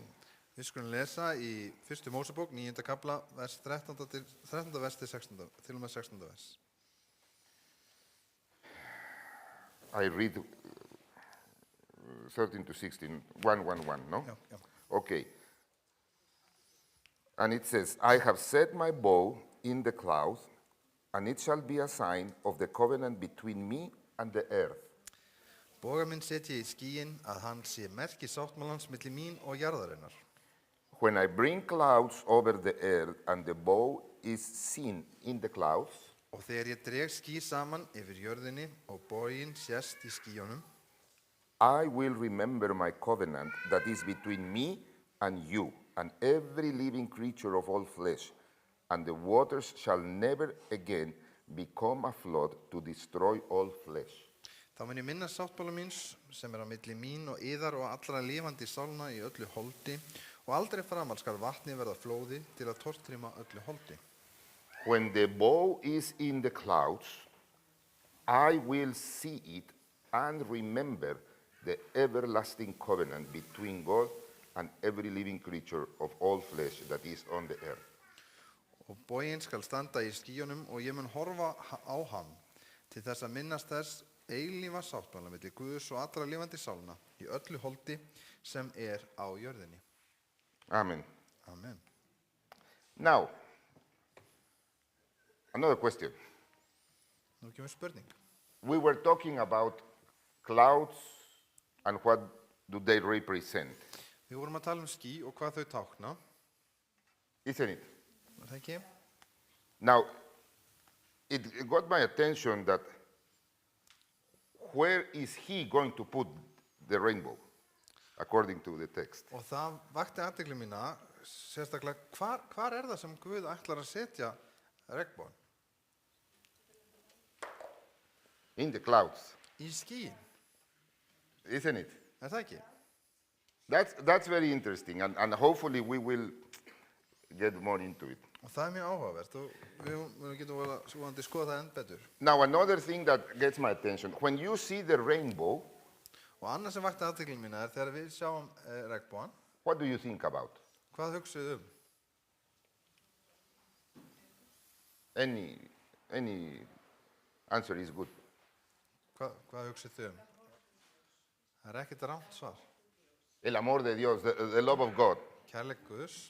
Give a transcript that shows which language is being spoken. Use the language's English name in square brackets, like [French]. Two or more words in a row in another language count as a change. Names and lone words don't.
[Icelandic] Við skulum lesa í 1. Mósebók 9. kapla, vers 13. vers til 16. til og með 16. vers. [English] I read 13 to 16, 1:1:1, no? [Icelandic] Já, já. [English] Okay. And it says, I have set my bow in the clouds, and it shall be a sign of the covenant between me and the earth. [Icelandic] Boga minn set ég í skýin að hann sé merki sáttmálans milli mín og jarðarinnar. [English] When I bring clouds over the earth, and the bow is seen in the clouds, [Icelandic] Og þegar ég dreg ský saman yfir jörðinni og boginn sést í skýjunum, [English] I will remember my covenant that is between me and you, and every living creature of all flesh, and the waters shall never again become a flood to destroy all flesh. [Icelandic] þá mun ég minna sáttmála míns sem á milli mín og yðar og allra lifandi sálna í öllu holdi Og aldrei framar skal vatni verða flóði til að tortryma öllu holdi. [English] When the bow is in the clouds, I will see it and remember the everlasting covenant between God and every living creature of all flesh that is on the earth. [Icelandic] Og boginn skal standa í skýjunum og ég mun horfa á hann til þess að minnast þess eilífa sáttmála milli Guðs og allra lifandi sálna í öllu holdi sem á jörðinni. Amen. Amen. [English] Now, another question. [Icelandic] Nú kemur spurning. [English] We were talking about clouds and what do they represent, [Icelandic] Við vorum að tala ský og hvað þau tákna, [English] isn't it? [Icelandic] var það ekki? [English] Now, it got my attention that where is he going to put the rainbow, according to the text? [Icelandic] Og það vakti athygli mína, sérstaklega, hvar það sem Guð ætlar að setja regnbogann? [English] In the clouds, [Icelandic] Í skýin, [English] isn't it? [Icelandic] það ekki? [English] That's very interesting, and hopefully we will get more into it. [Icelandic] Og það mjög áhugavert og við getum vonandi skoða það enn betur. [English] Now, another thing that gets my attention, when you see the rainbow, [Icelandic] Og annað sem vakti athygli mína þegar við sjáum regnbogann, [English] what do you think about? [Icelandic] hvað hugsuðu [English] Any answer is good. [Icelandic] Hvað hugsuðu Það ekkert rangt svar. [Spanish] El amor de Dios, [English] the love of God. [Icelandic] Kærleik Guðs,